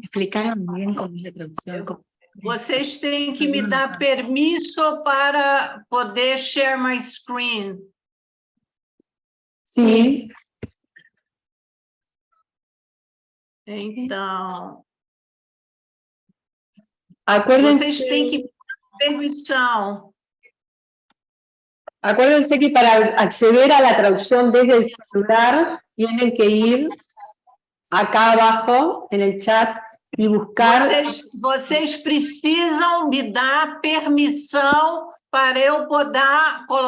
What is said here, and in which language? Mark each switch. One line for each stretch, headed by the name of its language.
Spanish: Explicaron muy bien cómo es la traducción.
Portuguese: Vocês têm que me dar permiso para poder
English: share my screen.
Spanish: Sí.
Portuguese: Então,
Spanish: Acuérdense,
Portuguese: vocês têm que me dar permissão.
Spanish: acuérdense que para acceder a la traducción desde el celular tienen que ir acá abajo en el chat y buscar.
Portuguese: Vocês precisam me dar permissão para eu poder